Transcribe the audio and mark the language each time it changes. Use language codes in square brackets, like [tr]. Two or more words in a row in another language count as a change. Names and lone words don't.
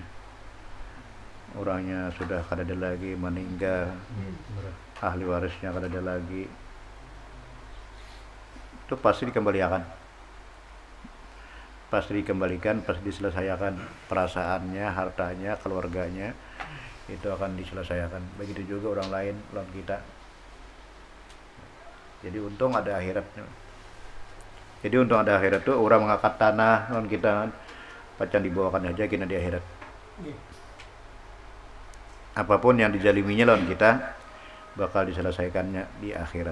[id] Orangnya sudah kada ada lagi, meninggal, ahli warisnya kada ada lagi, itu pasti dikembalikan, pasti diselesaikan perasaannya, hartanya, keluarganya, itu akan diselesaikan. Begitu juga orang lain lawan kita. Jadi untung ada akhiratnya. Jadi untung ada akhirat tuh, orang mengangkat tanah lawan kita, pacan dibawakan aja kena di akhirat. apapun yang dizaliminya lawan kita bakal diselesaikannya di akhirat.